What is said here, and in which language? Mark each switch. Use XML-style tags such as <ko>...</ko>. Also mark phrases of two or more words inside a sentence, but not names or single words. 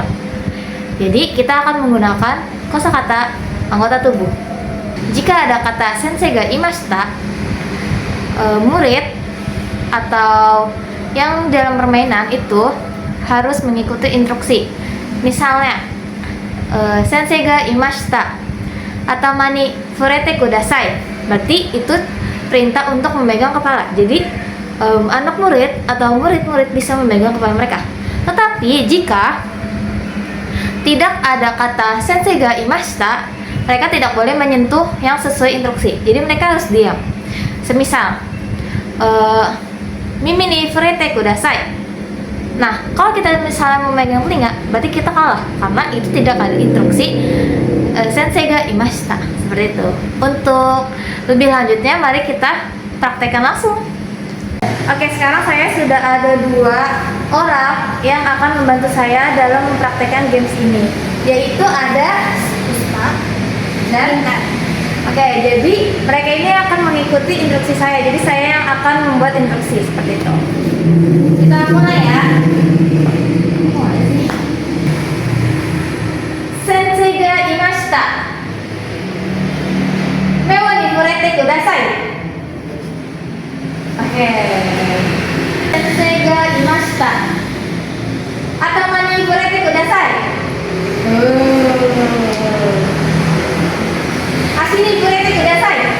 <id>Jadi kita akan menggunakan kosakata anggota tubuh. Jika ada kata</id> <ja>先生が言いました,</ja> <id>murid atau yang dalam permainan itu harus mengikuti instruksi. Misalnya,</id> <ja>先生が言いました、頭に触れてください.</ja> <id>Berarti itu perintah untuk memegang kepala. Jadi anak murid atau murid-murid bisa memegang kepala mereka. Tetapi jika tidak ada kata sensei ga imashita, mereka tidak boleh menyentuh yang sesuai instruksi. Jadi mereka harus diam. Semisal</id> <ja>耳に触れてください.</ja> <id>Nah, kalau kita misalnya memegang telinga, berarti kita kalah karena itu tidak ada instruksi</id> <ja>先生が言いました.</ja> <id>Seperti itu. Untuk lebih lanjutnya, mari kita praktekkan langsung. Oke, sekarang saya sudah ada 2 orang yang akan membantu saya dalam mempraktekkan games ini, yaitu ada Puspa dan Intan. Oke, jadi mereka ini akan mengikuti instruksi saya. Jadi saya yang akan membuat instruksi seperti itu. Kita mulai ya.</id> <ja>先生が言いました. メワに触れてください.</ja> <id>Oke.</id> <ja>先生が言いました. 頭に触れてください. 足に触れてください.</ja>